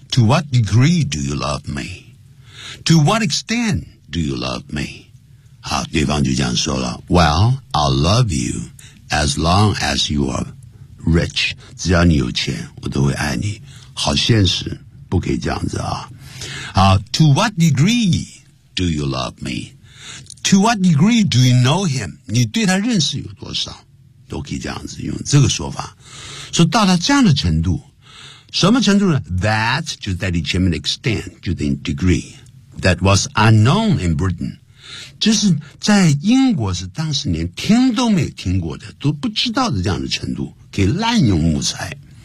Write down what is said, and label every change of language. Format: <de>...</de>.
<en>To what degree do you love me? To what extent do you love me?</en> <zh>好，对方就这样说了，</zh> <en>Well, I'll love you as long as you are rich，</en> <zh>只要你有钱我都会爱你。好现实，不可以这样子啊。</zh> <en>好， To what degree do you love meTo what degree do you know him?</en> <zh>你对他认识有多少？都可以这样子用这个说法。说到达这样的程度，什么程度呢？</zh> <en>That</en> <zh>就在你前面的</zh> <en>extent</en> <zh>就等于</zh> <en>degree. That was unknown in Britain.</en> <zh>就是在英国是当时连听都没有听过的，都不知道的这样的程度，可以滥用木材。</zh>